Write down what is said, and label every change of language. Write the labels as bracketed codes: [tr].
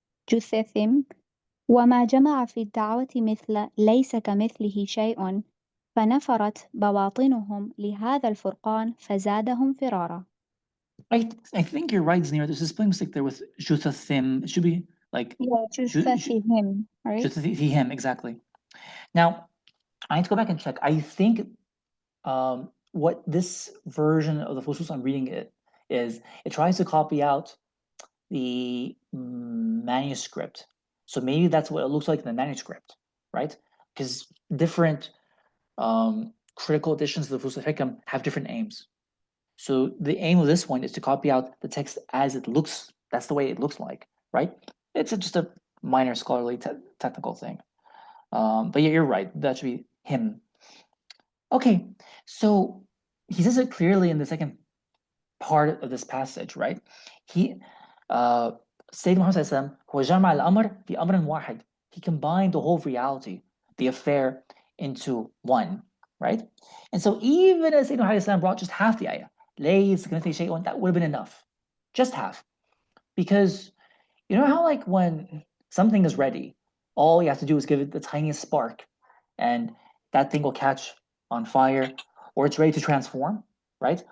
[ar] جثثهم وما جمع في الدعوة مثل ليس كمثله شيء فنفرت بواطنهم لهذا الفرقان فزادهم فرارا. [en] I think you're right, Znira. There's a spelling mistake there with juthathim. It should be like [ar] جثثهم, [en] right? juthathim, exactly. Now, I need to go back and check. I think what this version of the Fusus I'm reading it tries to copy out the manuscript. So maybe that's what it looks like in the manuscript, right? Because different critical editions of the Fusus Al Hikam have different aims. So the aim of this one is to copy out the text as it looks. That's the way it looks like, right? It's just a minor scholarly technical thing. But yeah, you're right. That should be him. Okay, so he says it clearly in the second part of this passage, right? [ar] He, Sayyidina Muhammad هو جمع الأمر في أمر واحد. [en] He combined the whole reality, the affair, into one, right? And so even as Sayyidina Muhammad brought just half the ayah, that would have been enough, just half, because you know how like when something is ready, all you have to do is give it the tiniest spark, and that thing will catch on fire, or it's ready to transform, right?